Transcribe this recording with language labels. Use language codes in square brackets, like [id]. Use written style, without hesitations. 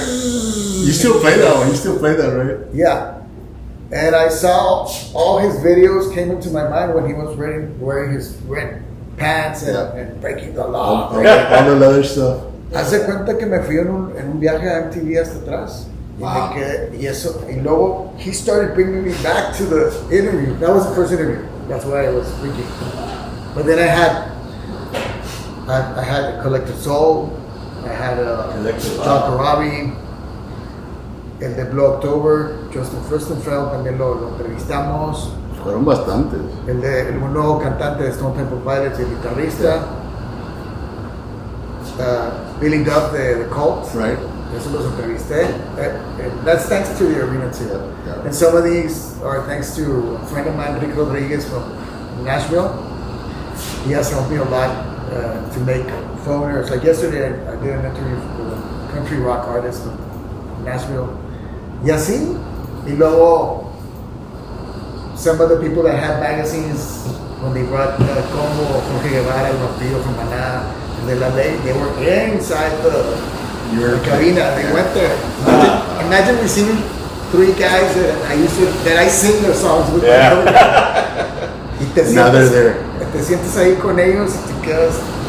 [en] You still play that one. You still play that, right? Yeah. And I saw all his videos came into my mind when he was wearing his red pants and breaking the law. All the leather stuff. [es] Haz de cuenta que me fui en un viaje a MTV hasta atrás. Y [en] Wow. [es] me quedé, y eso, y luego, [en] he started bringing me back to the interview. That was the first interview. That's why I was freaking. But then I had Collective Soul. I had Collective John Corabi. [es] El de Blue October, Justin Furstenfeld, también lo entrevistamos. Fueron bastantes. El nuevo cantante de Stone Temple Pilots, el guitarrista. Billy Duff de The Cult. [en] Right. [es] Eso los entrevisté. [en] That's thanks to the arena too. Yeah. And some of these are thanks to a friend of mine, Rick Rodriguez from Nashville. He has helped me a lot to make phoners. Like yesterday, I did an interview with a country rock artist from Nashville. [es] Y así. Y luego, [en] some of the people that had magazines, when they brought Combo, Jorge Guevara, El Vampiro from Maná, and De La Ley, they were inside the cabina. They went there. Imagine receiving 3 guys that I sing their songs with. [es] Y te [en] Now they're [es] sientes, [en] there. [es] te sientes ahí con ellos y te quedas.